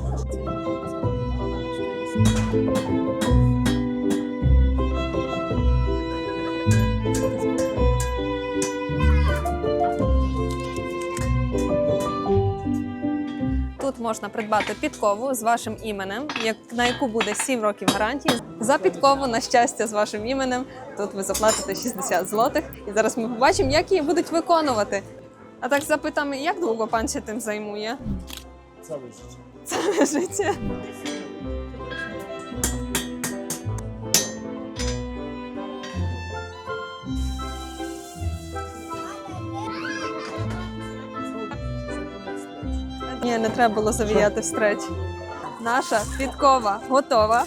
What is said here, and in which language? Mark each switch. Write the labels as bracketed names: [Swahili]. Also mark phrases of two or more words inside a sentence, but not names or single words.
[Ukrainian] Тут можна придбати підкову з вашим іменем, на яку буде 7 років гарантії. За підкову, на щастя, з вашим іменем, тут ви заплатите 60 злотих. І зараз ми побачимо, як її будуть виконувати. А так запитаємо, як довго пан ще тим займує? [Polish] Całe życie. Całe życie. [Ukrainian] Ні, не треба було завіяти встреч. Наша підкова готова.